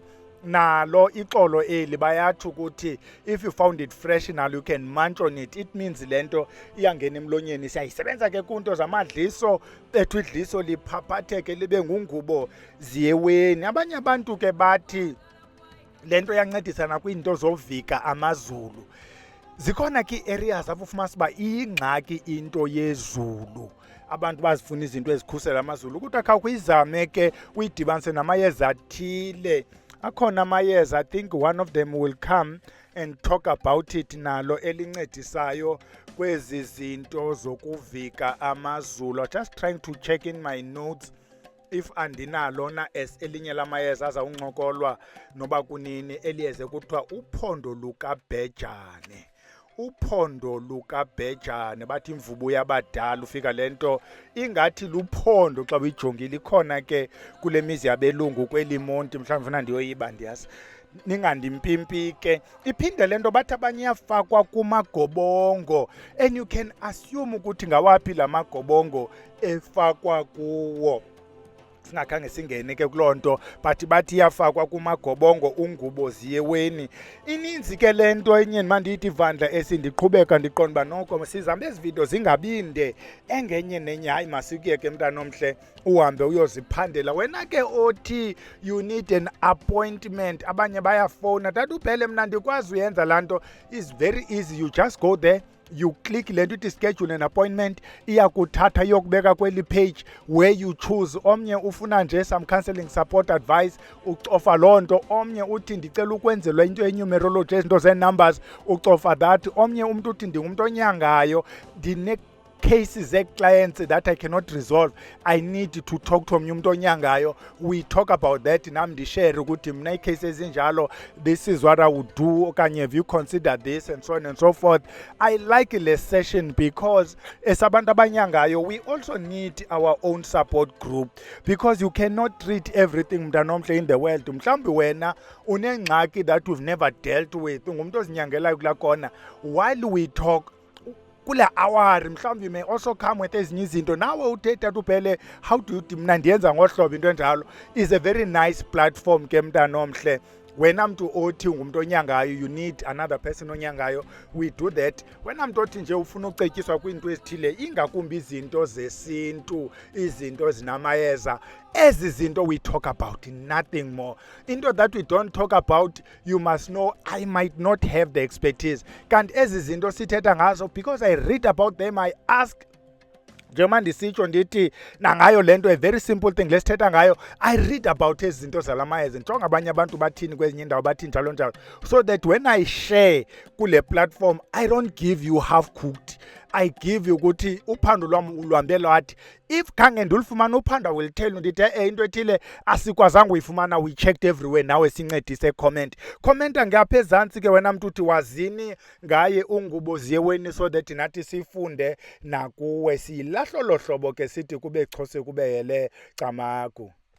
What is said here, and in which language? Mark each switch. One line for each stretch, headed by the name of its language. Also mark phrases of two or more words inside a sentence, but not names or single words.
Xhosa: Nalo ixolo eli bayathi ukuthi
English: if you found it fresh
Xhosa: nalo
English: you can munch on it. It means
Xhosa: le nto iyangena emlonyeni. Siyayisebenza ke kunto zamadliso bethu, idliso liphaphatheke libe nguNguboziyeweni. Abanye abantu ke bathi le nto iyancedisa nakwiinto zovika amazulu. Zikhona ke areas apho ufumanisa uba iyingxaki into yezulu, abantu bazifuna izinto ezikhusela amazulu. Ukuthi akhawuyizame ke uyidibanise namayeza athile. Akhona amayeza,
English: I think one of them will come and talk about it,
Xhosa: nalo elincedisayo kwezi zinto zokuvika amazulu.
English: I'm just trying to check in my notes if
Xhosa: andinalo na as elinye lamayeza azawuncokolwa noba kunini, eliyeze kuthiwa uphondo lukabhejane. Uphondo lukabhejane bathi imvubu yabadala. Ufika le nto ingathi luphondo xa uyijongile. Ikhona ke kule mizi yabelungu kweli monti, mhlawumbi funa ndiyoyiba ndiyazi, ningandimpimpi ke. Iphinde le nto bathi abanye iyafakwa kumagobongo,
English: and you can assume
Xhosa: ukuthi ngawaphi la magobongo efakwa kuwo. Singakhange singene ke kuloo nto, but bathi iyafakwa kumagobongo uNguboziyeweni. Ininzi ke le nto enye mandiyithi ivandla esindiqhubeka ndiqonda uba noko sizambe ezi video zingabinde. Engenye nenye hayi masikuyeke mntana omhle uhambe uyoziphandela. Wena ke othi
English: you need an appointment,
Xhosa: abanye bayafowuna, tata uphele mna ndikwazi uyenza laa nto.
English: Is very easy, you just go there, you click
Xhosa: le nto ithi
English: schedule an appointment,
Xhosa: iyakuthatha iyokubeka kweli
English: page where you choose.
Xhosa: Omnye ufuna nje
English: some counseling support advice,
Xhosa: ucofa loo nto. Omnye uthi ndicela ukwenzelwa into ye-numerology, ezinto zee-numbers, ucofa that. Omnye umntu uthi ndingumntu onyangayo,
English: cases clients that I cannot resolve, I need to talk to
Xhosa: omnye umuntu onyangayo.
English: We talk about that,
Xhosa: nam ndishare ukuthi mna icases ezinjalo,
English: this is what I would do, okanye have you considered this, and so on and so forth. I like this session because as
Xhosa: abantu abanyangayo,
English: we also need our own support group, because you cannot treat everything
Xhosa: mntana omhle
English: in the world.
Xhosa: Mhlawumbi wena unengxaki
English: that we've never dealt with,
Xhosa: ungumntu ozinyangelayo kulaa kona.
English: While we talk kule hour, mhlawumbi you may also come with
Xhosa: ezinye izinto. Nawe uthetha uphele
English: how do you
Xhosa: mna ndiyenza ngohlobo into enjalo.
English: Is a very nice platform
Xhosa: ke mntana omhle. Wena mntu othi ungumntu onyangayo,
English: you need another person onyangayo, we do that.
Xhosa: Wena mntu othi nje ufuna ucetyiswa kwiinto ezithile, ingakumbi izinto zesintu, izinto zinamayeza, ezi zinto
English: we talk about, nothing more. Into that we don't talk about, you must know I might not have the expertise.
Xhosa: Kanti ezi zinto sithetha ngazo,
English: because I read about them, I ask.
Xhosa: Njengoba ndisitsho ndithi nangayo le nto,
English: a very simple thing
Xhosa: lesithetha ngayo,
English: I read about
Xhosa: ezi zinto zalamayeza, njonga abanye abantu bathini kwezinye indawo bathini njalo njalo,
English: so that when I share kule platform I don't give you half cooked. I give you
Xhosa: ukuthi uphando lwam luhambe lwathi if khange ndulufumana uphando
English: will tell you
Xhosa: ndithi into ethile asikwazanga uyifumana,
English: we checked everywhere,
Xhosa: nawe sincedise commenta ngapha ezantsi ke wena mntu uthi wazini ngaye uNguboziyeweni
English: so that
Xhosa: nathi sifunde nakuwe. Silahlo lohlobo ke sithi kube Xhosa kube hele camagu.